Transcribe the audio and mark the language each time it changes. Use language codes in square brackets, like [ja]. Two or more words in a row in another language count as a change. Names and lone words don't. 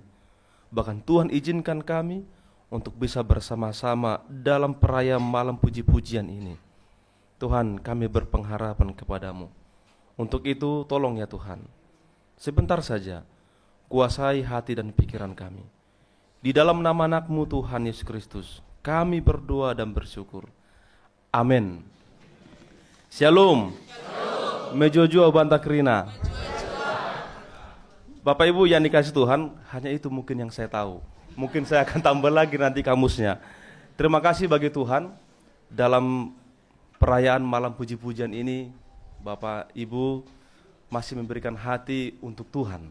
[id] Bahkan Tuhan izinkan kami untuk bisa bersama-sama dalam perayaan malam puji-pujian ini. Tuhan, kami berpengharapan kepadamu. Untuk itu tolong ya Tuhan, sebentar saja kuasai hati dan pikiran kami. Di dalam nama anak-Mu Tuhan Yesus Kristus, kami berdoa dan bersyukur. Amin. Shalom. [btx] Mejojo banta krina. [id] Bapak Ibu yang dikasih Tuhan, hanya itu mungkin yang saya tahu. Mungkin saya akan tambah lagi nanti kamusnya. Terima kasih bagi Tuhan dalam perayaan malam puji-pujian ini, Bapak Ibu masih memberikan hati untuk Tuhan.